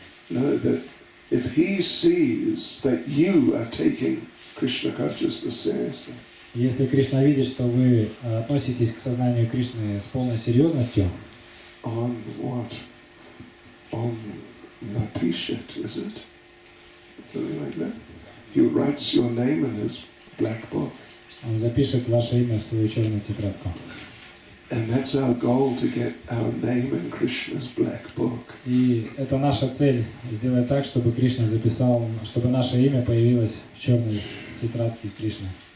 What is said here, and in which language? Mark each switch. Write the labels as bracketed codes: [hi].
[en] No, that if he sees that you are taking Krishna consciousness seriously. [ru] Если Кришна видит, что вы относитесь к сознанию Кришны с полной серьезностью, [en] On what? On [ru] напишет, [en] is it? Something like that. He writes your name in his black book. [ru] он запишет ваше имя в свою черную тетрадку. [en] And that's our goal, to get our name in Krishna's black book. [ru] И это наша цель, сделать так, чтобы Кришна записал, чтобы наше имя появилось в черной тетрадке Кришны.